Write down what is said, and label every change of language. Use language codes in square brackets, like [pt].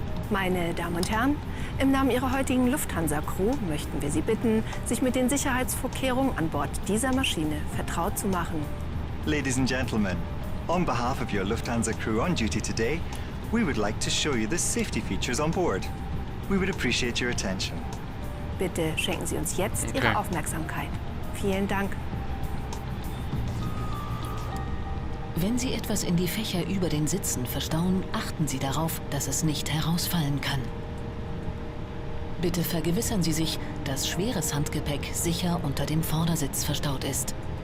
[de] Meine Damen und Herren, im Namen Ihrer heutigen Lufthansa-Crew möchten wir Sie bitten, sich mit den Sicherheitsvorkehrungen an Bord dieser Maschine vertraut zu machen. [en] Ladies and gentlemen, on behalf of your Lufthansa crew on duty today, we would like to show you the safety features on board. We would appreciate your attention. [de] Bitte schenken Sie uns jetzt Ihre Aufmerksamkeit. Vielen Dank. Wenn Sie etwas in die Fächer über den Sitzen verstauen, achten Sie darauf, dass es nicht herausfallen kann. Bitte vergewissern Sie sich, dass schweres Handgepäck sicher unter dem Vordersitz verstaut ist.